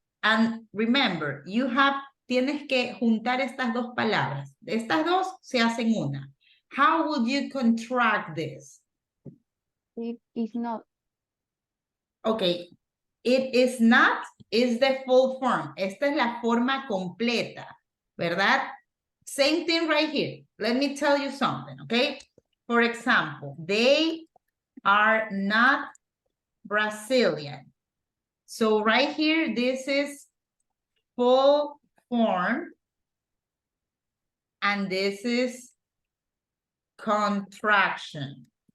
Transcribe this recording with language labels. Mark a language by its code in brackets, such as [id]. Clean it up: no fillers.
[en] And remember, [es] tienes que juntar estas dos palabras. Estas dos se hacen una. [en] How would you contract this? It is not. Okay, it is not is the full form. [es] Esta es la forma completa, ¿verdad? [en] Same thing right here. Let me tell you something, okay? For example, they are not Brazilian. So right here, this is full form. And this is contraction.